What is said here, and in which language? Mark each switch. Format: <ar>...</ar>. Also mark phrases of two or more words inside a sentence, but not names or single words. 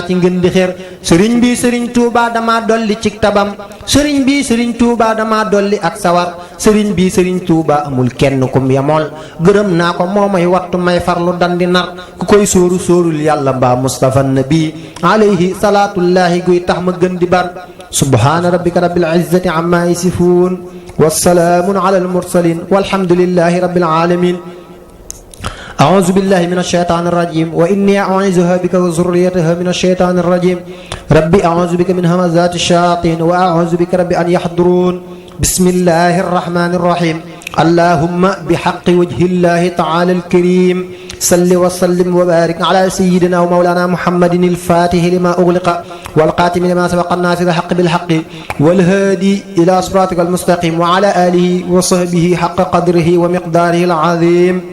<wo>ci ngeen di xeer sëriñ bi sëriñ Tuubaa dama dolli ci tabam sëriñ bi sëriñ Tuubaa dama dolli ak sawar sëriñ bi sëriñ Tuubaa amul kenn kum yamool gërëm naa ko moo may wattu may farlu dandi nar ku koy sóoru sóorul yàlla mbaa Mustafa nabi</wo> <ar>عليه صلاة الله</ar> <wo>guy tax ma gën di bar</wo> <ar>سبحان ربك رب العزة عما يصفون وسلام على المرسلين والحمد لله رب العالمين أعوذ بالله من الشيطان الرجيم وإني أعوذها بك وذريتها من الشيطان الرجيم ربي أعوذ بك من همزات الشياطين وأعوذ بك ربي أن يحضرون بسم الله الرحمن الرحيم اللهم بحق وجه الله تعالى الكريم صل وسلم وبارك على سيدنا ومولانا محمد الفاتح لما أغلق والقاتم لما سبق الناصر الحق بالحق والهادي إلى صراطك المستقيم وعلى آله وصحبه حق قدره ومقداره العظيم</ar>